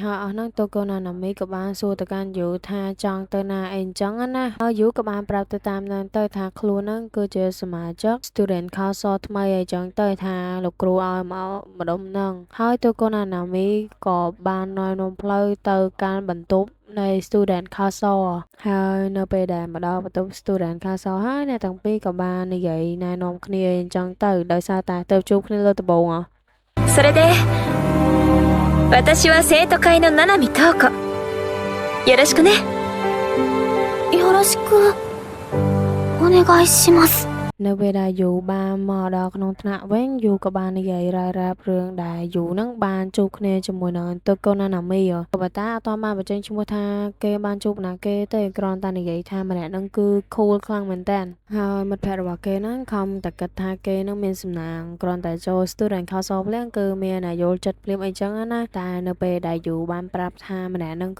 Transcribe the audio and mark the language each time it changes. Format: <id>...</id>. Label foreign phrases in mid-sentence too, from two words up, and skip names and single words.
<km>ហើយអស់ហ្នឹង Toko Nanami ក៏បានសួរទៅកាន់យូថាចង់ទៅណាអីអញ្ចឹងណាហើយយូក៏បានប្រាប់ទៅតាមហ្នឹងទៅថាខ្លួនហ្នឹងគឺជាសមាជិក</km> <en>Student Council</en> <km>ថ្មីអីចឹងទៅថាលោកគ្រូឲ្យមកម្ដុំហ្នឹងហើយ Toko Nanami ក៏បានណែនាំផ្លូវទៅកាន់បន្ទប់នៃ</km> <en>Student Council</en> <km>ហើយនៅពេលដែលមកដល់បន្ទប់</km> <en>Student Council</en> <km>ហើយអ្នកទាំងពីរក៏បាននិយាយណែនាំគ្នាអញ្ចឹងទៅដោយសារតែទៅជួបគ្នាលើដំបូង</km> <ja>それで私は生徒会の七海東子よろしくねよろしくお願いします</ja> <km>នៅពេលដែលយូបានមកដល់ក្នុងថ្នាក់វិញយូក៏បាននិយាយរ៉ារ៉ាប់រឿងដែលយូនឹងបានជួបគ្នាជាមួយនឹងតូកូណាណាមីក៏ប៉ុន្តែអត់ទាន់បានបញ្ចេញឈ្មោះថាគេបានជួបណាគេទេគ្រាន់តែនិយាយថាម្នាក់នឹងគឺ cool ខ្លាំងមែនតើហើយមិត្តភ័ក្តិរបស់គេហ្នឹងខំតែគិតថាគេនឹងមានសំណាងគ្រាន់តែចូល</km> <en>Student Council</en> <km>ភ្លាមគឺមានអាយល់ចិត្តភ្លាមអីចឹងណាតែនៅពេលដែលយូបានប្រាប់ថាម្នាក់នឹង</km>